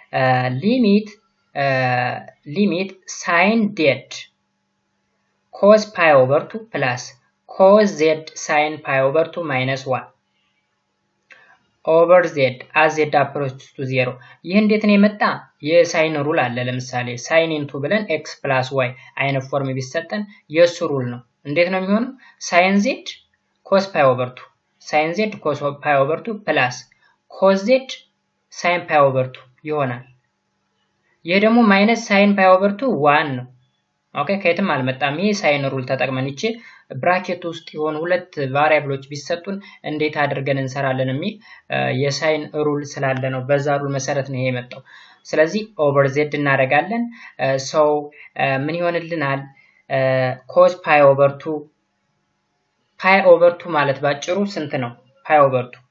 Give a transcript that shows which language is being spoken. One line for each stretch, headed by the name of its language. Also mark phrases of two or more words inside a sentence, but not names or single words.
English: ሊሚት sin z cos pi over 2 plus cos z sin pi over 2 minus 1 over z as z approaches to 0
Amharic: ይህ እንዴት ነው የመጣ የሳይን ሩል አለ። ለምሳሌ
English: sin into
Amharic: ብለን
English: x plus y
Amharic: አይነት ፎርም ቢሰጠን የሱ ሩል ነው። እንዴት ነው የሚሆነው
English: sin z cos pi over 2 sin z cos pi over 2 plus cos z sin pi over 2
Amharic: ይሆናል። ይሄ ደግሞ
English: minus sin pi over 2 1
Amharic: ነው። ኦኬ ከየትም አልመጣም። ይሄ ሳይን ሩል ተጠቅመን እቺ ብራኬት ውስጥ የሆኑ ሁለት ቫሪያብሎች ቢሰጡን እንዴት አድርገን እንሰራለን የሚል የሳይን ሩል ስላለ ነው። በዛ ሩል መሰረት ነው ይሄ የመጣው። ስለዚህ ኦቨር z እናደርጋለን። ሶ ምን ይሆንልናል
English: cos pi over 2 pi over
Amharic: 2 ማለት ባጭሩ ስንት ነው pi over